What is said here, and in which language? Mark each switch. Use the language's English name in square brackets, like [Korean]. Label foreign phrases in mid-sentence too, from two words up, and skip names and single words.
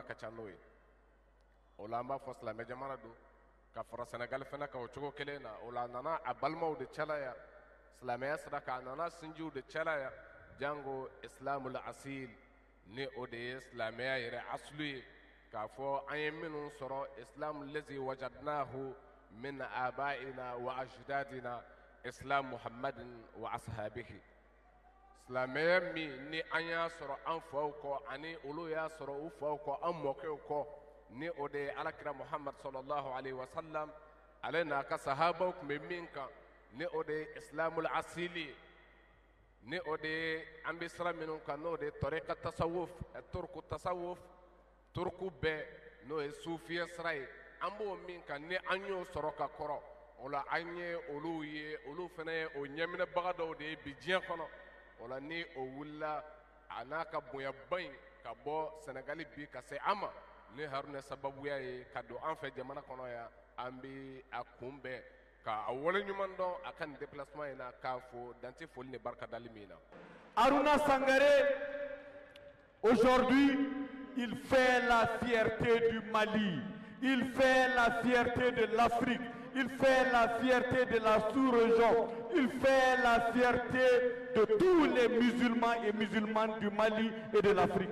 [Bambara] ka ca n'o ye o la an b'a fɔ silamɛ jamana do ka fara Senegal fana kan o cogo kelen na o la a nana a balimaw de cɛlaya silamɛya sira kan a nana sinjiw de cɛlaya jango [Arabic] الإسلام الأصيل [Bambara] ni o de ye silamɛya yɛrɛ aslu ye k'a fɔ an ye minnu sɔrɔ [Arabic] الإسلام الذي وجدناه من آبائنا وأجدادنا إسلام محمد وأصحابه [Bambara] silamɛya min ni an y'a sɔrɔ an faw kɔ ani olu y'a sɔrɔ u faw kɔ an mɔkɛw kɔ ni o de ye alakira muhammad sallallahu [Arabic] عليه وسلم [Bambara] ale n'a ka sahabaw tun bɛ min kan ni o de ye [Arabic] الإسلام الأصيل [Bambara] ni o de ye an bɛ sira minnu kan n'o de ye tariqa tasawuf turku tasawuf turku bɛɛ n'o ye sufiya sira ye an b'o min kan ni an y'o sɔrɔ ka kɔrɔ o la an ye olu ye olu fana ye o ɲɛminɛbaga dɔw de ye bi diɲɛ kɔnɔ o la ni o wulila a n'a ka bonyaba in ka bɔ Senegali bi ka se an ma ni Haruna sababuya ye ka don an fɛ jamana kɔnɔ yan an bɛ a kunbɛn ka a waleɲuman dɔn a ka nin déplacement in na k'a fo dante foli ni barika dali min na. [French] Haruna Sangaré aujourd'hui il fait la fierté du Mali, il fait la fierté de l'Afrique, il fait la fierté de la sous-région, il fait la fierté de tous les musulmans et musulmanes du Mali et de l'Afrique.